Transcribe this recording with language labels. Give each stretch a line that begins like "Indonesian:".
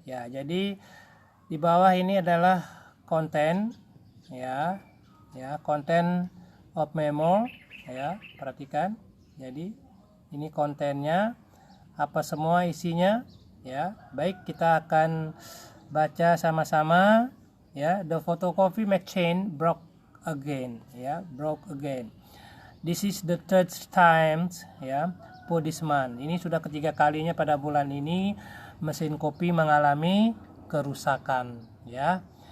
Indonesian: Ya, jadi di bawah ini adalah konten, ya. Ya, konten of memo, ya, perhatikan. Jadi ini kontennya, apa semua isinya, ya. Baik, kita akan baca sama-sama, ya.
English: The photocopy machine broke again, ya, broke again. This is the third time, ya, for this month.
Indonesian: Ini sudah ketiga kalinya pada bulan ini mesin kopi mengalami kerusakan, ya.